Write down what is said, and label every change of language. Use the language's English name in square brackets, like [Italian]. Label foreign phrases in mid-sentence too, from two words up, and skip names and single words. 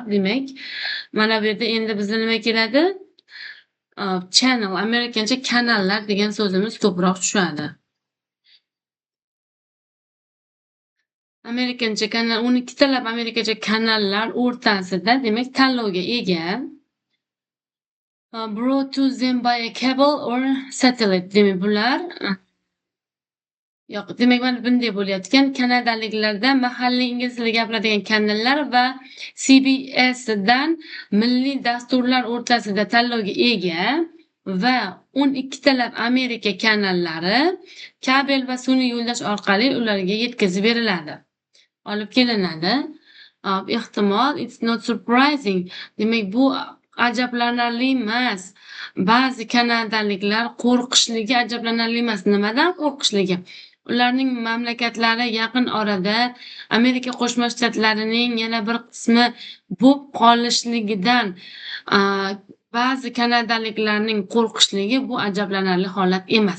[Uzbek] Demak, mana bu yerda endi bizda nima keladi? Channel, amerikancha kanallar degan so'zimiz ko'proq tushadi. Amerikancha kanal, 12 talab amerikancha kanallar o'rtasida demak tanlovga ega. [English] Brought to them by a cable or satellite. [Uzbek] Demak, bular yo'q, demak mana bunday bo'layotgan kanadaliklarda mahalliy ingliz tilida gapiradigan kanallar va CBS dan milliy dasturlar o'rtasida tanlovga ega va 12 talab Amerika kanallari kabel va sun'iy yo'ldosh orqali ularga yetkazib beriladi. Olib kelinadi. Ehtimol [English] it's not surprising. [Uzbek] Demak, bu ajablanarli emas. Ba'zi kanadaliklar qo'rqishligi ajablanarli emas. Nimadan qo'rqishligi? Ularning mamlakatlari yaqin orada Amerika Qo'shma Shtatlarining yana bir qismi bo'lib qolishligidan ba'zi kanadaliklarning qo'rqishligi bu ajablanarli holat emas.